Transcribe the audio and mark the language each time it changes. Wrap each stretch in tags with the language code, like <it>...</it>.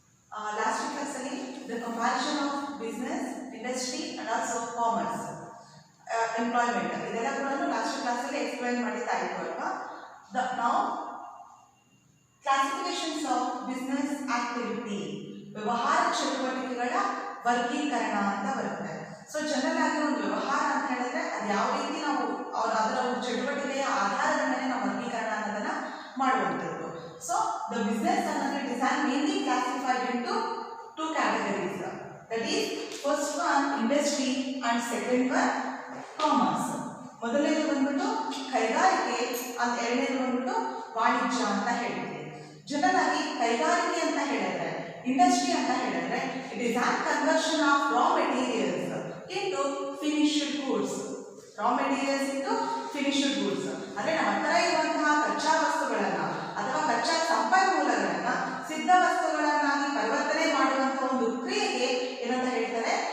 <en>Last class the comparison of business, industry, and also commerce, employment.</en> <kn>ಇದೆಲ್ಲ ಕೂಡ</kn> <en>last class</en> <kn>ಅಲ್ಲಿ explain ಮಾಡಿತಾ ಇತ್ತು ಅಲ್ವಾ?</kn> <en>Now classifications of business activity,</en> <kn>ವ್ಯವಹಾರ ಚಟುವಟಿಕೆಗಳ ವರ್ಗೀಕರಣ ಅಂತ ಬರುತ್ತೆ. ಸೊ ಜನರಲ್ ಆಗಿ ಒಂದು ವ್ಯವಹಾರ ಅಂತ ಹೇಳಿದ್ರೆ ಅದು ಯಾವ ರೀತಿ ನಾವು ಅದರ ಒಂದು ಚಟುವಟಿಕೆಯ ಆಧಾರದ ಮೇಲೆ ನಾವು ವರ್ಗೀಕರಣ ಅನ್ನೋದನ್ನ ಮಾಡುವಂಥದ್ದು.</kn> <en>So the business analysis is mainly classified into two categories. That is, first one industry and second one commerce.</en> <kn>ಮೊದಲನೇದು ಬಂದ್ಬಿಟ್ಟು ಕೈಗಾರಿಕೆ ಅಂತ, ಎರಡನೇದು ಬಂದ್ಬಿಟ್ಟು ವಾಣಿಜ್ಯ ಅಂತ ಹೇಳ್ತೀವಿ. ಜನರಲ್ ಆಗಿ ಕೈಗಾರಿಕೆ ಅಂತ ಹೇಳಿದ್ರೆ,</kn> <en>Industry ಅಂತ ಹೇಳಿದ್ರೆ, it is an conversion of raw materials into finished goods. Raw materials into finished goods</en> <kn>ಅಂದ್ರೆ ನಮ್ಮ ಹತ್ರ ಇರುವಂತಹ ಕಚ್ಚಾ ವಸ್ತುಗಳನ್ನ ಅಥವಾ ಕಚ್ಚಾ ಸಂಪನ್ಮೂಲಗಳನ್ನ ಸಿದ್ಧ ವಸ್ತುಗಳನ್ನಾಗಿ ಪರಿವರ್ತನೆ ಮಾಡುವಂತಹ ಒಂದು ಕ್ರಿಯೆಗೆ ಏನಂತ ಹೇಳ್ತಾರೆ?</kn>